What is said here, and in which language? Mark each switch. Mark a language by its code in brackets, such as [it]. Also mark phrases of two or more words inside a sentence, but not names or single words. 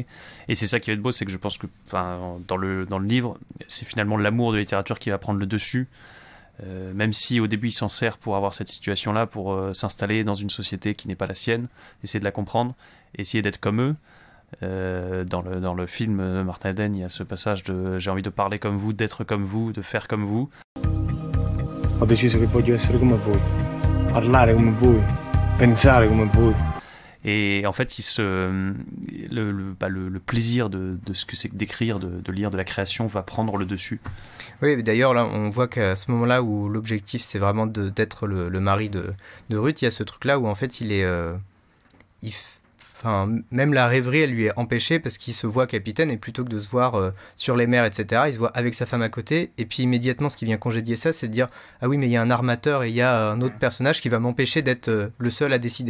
[fr] Et c'est ça qui va être beau, c'est que je pense que dans le livre, c'est finalement l'amour de la littérature qui va prendre le dessus, même si au début il s'en sert pour avoir cette situation-là, pour s'installer dans une société qui n'est pas la sienne, essayer de la comprendre, essayer d'être comme eux. Dans le film Martin Eden, il y a ce passage de j'ai envie de parler comme vous, d'être comme vous, de faire comme vous. [it] Ho deciso che voglio essere come voi, parlare come voi, pensare come voi. [fr] Et en fait, le plaisir de ce que c'est que d'écrire, de lire, de la création va prendre le dessus. Oui, d'ailleurs, là, on voit qu'à ce moment-là où l'objectif, c'est vraiment d'être le mari de Ruth, il y a ce truc-là où en fait, même la rêverie, elle lui est empêchée parce qu'il se voit capitaine, et plutôt que de se voir sur les mers, etc., il se voit avec sa femme à côté, et puis immédiatement ce qui vient congédier ça, c'est de dire « Ah oui, mais il y a un armateur et il y a un autre personnage qui va m'empêcher d'être le seul à décider.